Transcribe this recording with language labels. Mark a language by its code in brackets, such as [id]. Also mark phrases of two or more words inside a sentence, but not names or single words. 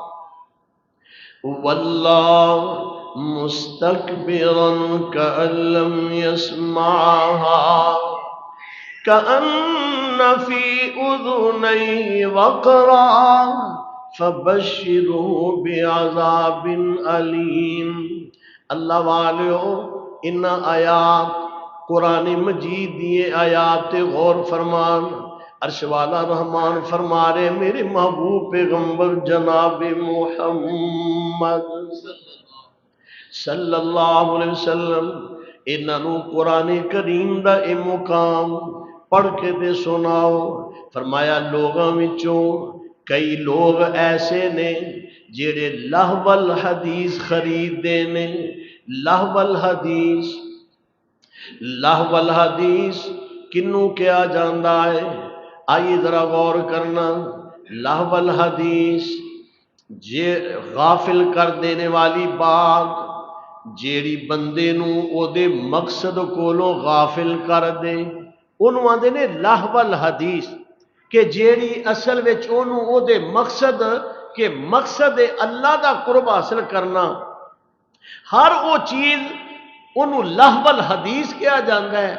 [ar] وَلَّى مُسْتَكْبِرًا كَأَن لَّمْ يَسْمَعْهَا كَأَنَّ فِي أُذُنَيْهِ وَقْرًا فَبَشِّرْهُ بِعَذَابٍ أَلِيمٍ۔ [pa] اللہ والیو، ان آیات قرآن مجید دیے آیات غور فرمان، عرش والا رحمان فرما رہے میرے محبوب پیغمبر جناب محمد [ar] صلی اللہ علیہ وسلم [pa] انہوں قرآن کریم دا اے مقام پڑھ کے دے سناؤ۔ فرمایا لوگاں وچوں کئی لوگ ایسے نے جڑے [ar] لہو الحدیث [pa] خرید دے نے۔ [ar] لہو الحدیث، لہو الحدیث [pa] کنوں کیا جاندا ہے؟ [ur] آئیے ذرا غور کرنا۔ [ar] لہو الحدیث [pa] جے غافل کر دینے والی بات، جیڑی بندے نوں او دے مقصد کولوں غافل کر دے، انہوں آندے نے [ar] لہو الحدیث، [pa] کہ جیڑی اصل وچ انہوں او دے مقصد کہ مقصد اللہ دا قرب حاصل کرنا، ہر وہ چیز انہوں [ar] لہو الحدیث [pa] کیا جاندا ہے۔